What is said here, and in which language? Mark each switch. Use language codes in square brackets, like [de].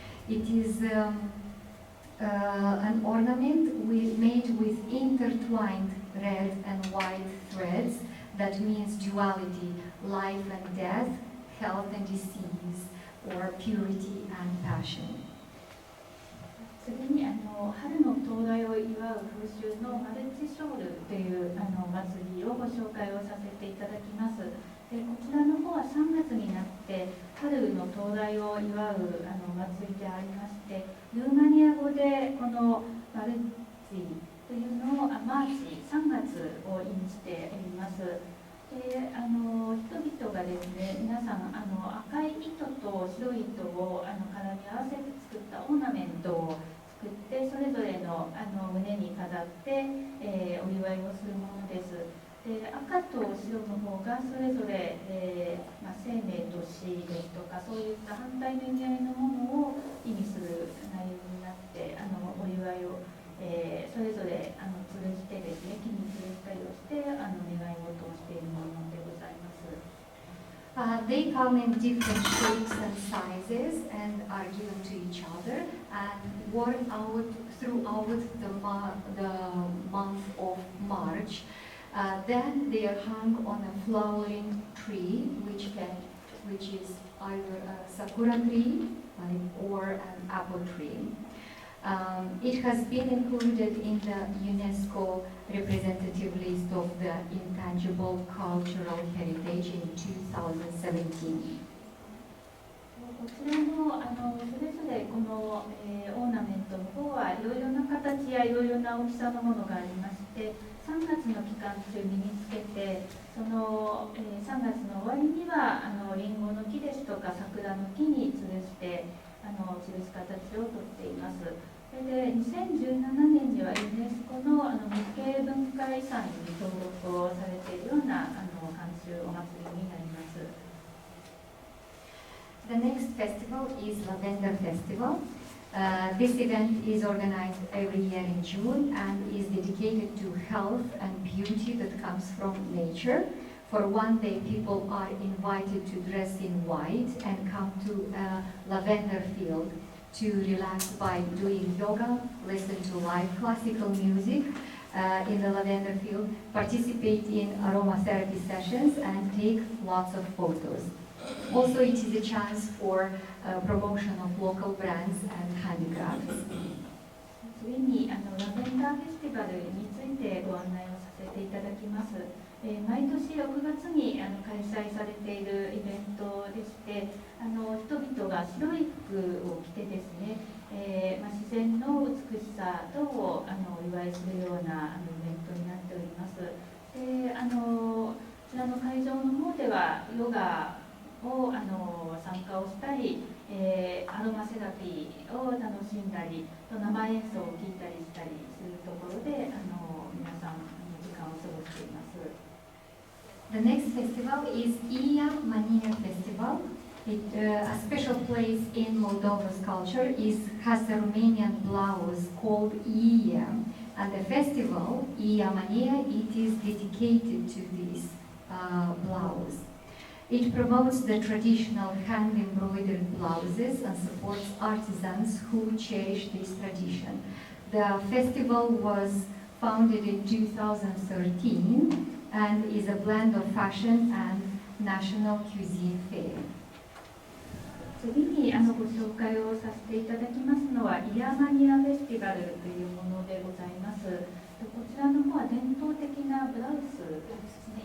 [en] It is an ornament made with intertwined red and white threads that means duality, life and death, health and disease, or purity and passion. [ja] 次に春の到来を祝う風習のマルチショールというお祭りをご紹介をさせていただきます。でこちらの方は3月になって春の到来を祝うお祭りでありまして、ルーマニア語でこのマルチというのをマーチ3月を意味しております。で人々がですね、皆さん赤い糸と白い糸を絡み合わせて作ったオーナメントを作って、それぞれの胸に飾って、お祝いをするものです。で赤と白の方がそれぞれ、生命と死ですとか、そういった反対の意味合いのものを意味する内容になって、お祝いをそれぞれ吊るしてですね、木に吊るしたりをして願い事をしているものでございます。 [en] They come in different shapes and sizes and are given to each other and worn out throughout the month of March. Then they are hung on a flowering tree, which is either a sakura tree or an apple tree. It has been included in the UNESCO representative list of the intangible cultural heritage in 2017. [ja] こちらのそれぞれこの、オーナメントの方はいろいろな形やいろいろな大きさのものがありまして、3月の期間中に身につけて、その、3月の終わりにはリンゴの木ですとか桜の木に吊るして吊るす形をとっています。それで2017年にはユネスコの無形文化遺産に登録をされているような慣習お祭りになります。 [en] The next festival is Lavender Festival. This event is organized every year in June and is dedicated to health and beauty that comes from nature. For one day, people are invited to dress in white and come to a lavender field to relax by doing yoga, listen to live classical music in the lavender field, participate in aromatherapy sessions, and take lots of photos. Also, it is a chance for promotion of local brands and handicrafts. [ja] 次にラベンダーフェスティバルについてご案内をさせていただきます。毎年6月に開催されているイベントでして、人々が白い服を着てですね、自然の美しさ等をお祝いするようなイベントになっております。でこちらの会場の方ではヨガを参加をしたり、アロマセラピーを楽しんだり、生演奏を聴いたりしたりするところで皆さん時間を過ごしています。 [en] The next festival is Iamania Festival. A special place in Moldova's culture has a Romanian blouse called Ia, and the festival Iamania, it is dedicated to this blouse. It promotes the traditional hand-embroidered blouses and supports artisans who cherish this tradition. The festival was founded in 2013 and is a blend of fashion and national cuisine fare. [ja] 次にご紹介をさせていただきますのはイヤマニアフェスティバルというものでございます。こちらの方は伝統的なブラウスですね。